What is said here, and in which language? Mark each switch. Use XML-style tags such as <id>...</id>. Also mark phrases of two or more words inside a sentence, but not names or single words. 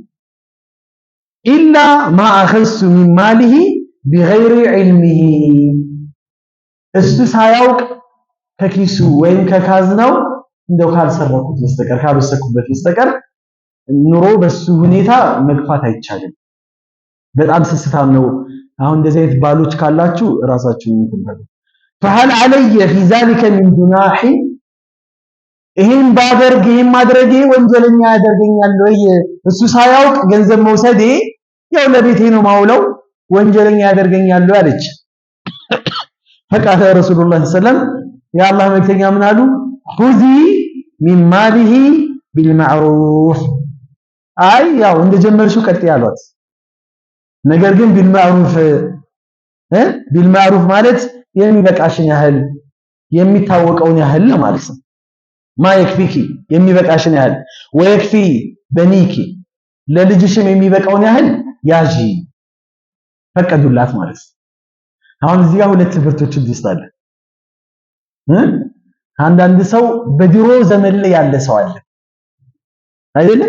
<ar>إلا ما أخذت من ماله بغير علمه</ar> <am>እሱ ሳያውቅ ከኪሱ ወይም ከካዝናው እንደው ካልሰረኩት በስተቀር ካልወሰድኩበት በስተቀር ኑሮ በሱ ሁኔታ መግፋት አይቻልም። በጣም ስስታም ነው። አሁን እንደዚህ አይነት ባሎች ካላችሁ ራሳችሁን እንትበሉ።</am> <ar>فهل علي في ذلك من جناح</ar> <am>ይሄን ባደርግ ይሄን ማድረጌ ወንጀለኛ ያደርገኛል ወይ? እሱ ሳያውቅ ገንዘብ መውሰዴ ያው ለቤቴ ነው ማውለው ወንጀለኛ ያደርገኛል ወይ አለች።</am> <ar>فقال رسول الله صلى الله عليه وسلم يا الله</ar> <am>መልእክተኛ ምን አሉ?</am> <ar>خذي من ماله بالمعروف</ar> <am>አይ ያው እንደጀመርሽው ቀጥ ያሏት ነገር ግን ቢልማዕሩፍ ማለት የሚበቃሽን ያህል የሚታወቀውን ያህል ማለት ነው። ማይክፊኪ የሚበቃሽን ያህል</am> <ar>ويكفي بنيك</ar> <am>ለልጅሽም የሚበቃውን ያህል ያዢ ፈቀዱላት ማለት ነው። አሁን እዚህ ጋር ሁለት ትምህርቶች ይስተዋል። አንዳንድ ሰው በድሮ ዘመን ላይ ያለ ሰው አለ አይደለ?</am>